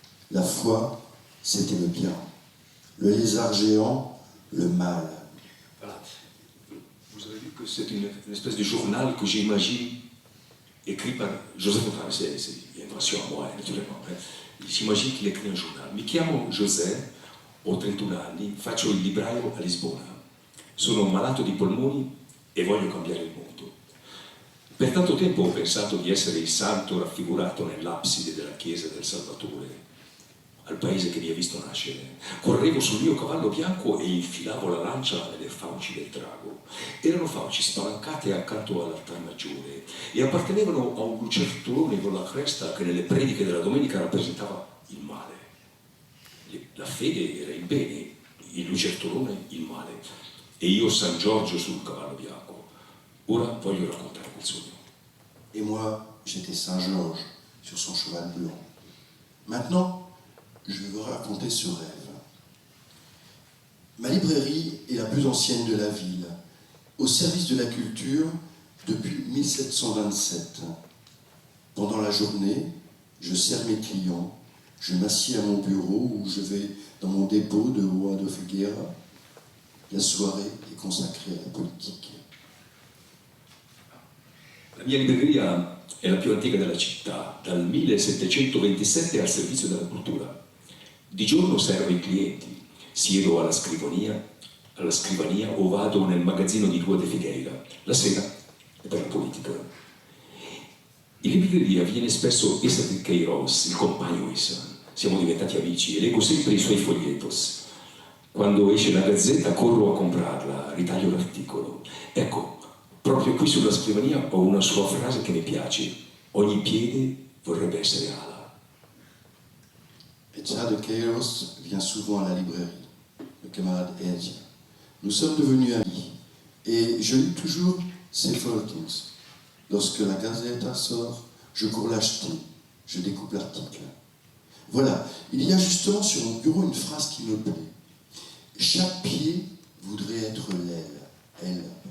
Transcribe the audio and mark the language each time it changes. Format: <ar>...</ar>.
<fr>La foi, c'était le bien. Le lézard géant, le mal. Voilà. Vous avez vu que c'est une espèce de journal que j'imagine écrit par Joseph Fontane. C'est une invention à moi, naturellement. J'imagine qu'il écrit un journal.</fr> <it>Mi chiamo José, ho 31 anni, faccio il libraio a Lisbona. Sono malato di polmoni e voglio cambiare il mondo. Per tanto tempo ho pensato di essere il santo raffigurato nell'abside della chiesa del Salvatore, al paese che mi ha visto nascere. Correvo sul mio cavallo bianco e infilavo la lancia nelle fauci del drago. Erano fauci spalancate accanto all'altare maggiore e appartenevano a un lucertolone con la cresta che nelle prediche della domenica rappresentava il male. La fede era il bene, il lucertolone il male. E io San Giorgio sul cavallo bianco. Ora voglio raccontare quel sogno.</it> <fr>Et moi, j'étais Saint-Georges sur son cheval blanc. Maintenant, je vais vous raconter ce rêve. Ma librairie est la plus ancienne de la ville, au service de la culture depuis 1727. Pendant la journée, je sers mes clients, je m'assieds à mon bureau ou je vais dans mon dépôt de Rua de Figueira. La soirée est consacrée à la politique.</fr> <it>La mia libreria è la più antica della città, dal 1727 al servizio della cultura. Di giorno servo i clienti, siedo alla scrivania o vado nel magazzino di Rua de Figueira. La sera è per la politica. In libreria viene spesso Issa de Queiroz, il compagno Issa. Siamo diventati amici e leggo sempre i suoi fogliettos. Quando esce la gazzetta corro a comprarla, ritaglio l'articolo. Ecco, proprio qui sulla scrivania ho una sua frase che mi piace. Ogni piede vorrebbe essere ala.</it> <fr>Issa de Queiroz vient souvent à la librairie, le camarade Elgia. Nous sommes devenus amis et je lis toujours ses folletins. Lorsque la Gazeta sort, je cours l'acheter, je découpe l'article. Voilà, il y a justement sur mon bureau une phrase qui me plaît. Chaque pied voudrait être l'aile, elle.</fr>